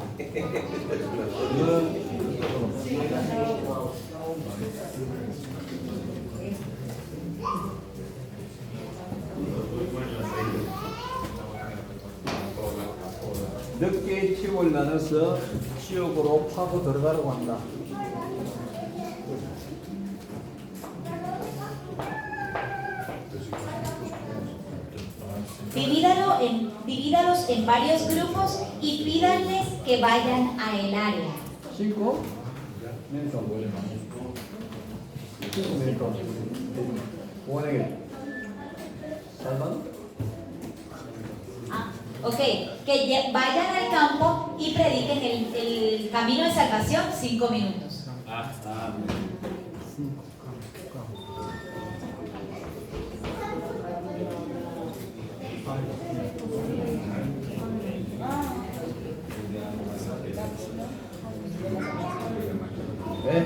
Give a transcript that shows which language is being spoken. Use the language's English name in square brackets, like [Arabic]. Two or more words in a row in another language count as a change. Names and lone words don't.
[Korean] 너는 이쪽으로. 늦게 팀을 나눠서 지역으로 파고 들어가려고 한다. [Spanish] Divídalos en varios grupos y pídanles que vayan a el área. [Korean] 5 멘토. 5 멘토. 구원에게 살만? [Spanish] Ah, ok, que vayan al campo y prediquen el camino de salvación 5 minutos. [Korean] 네.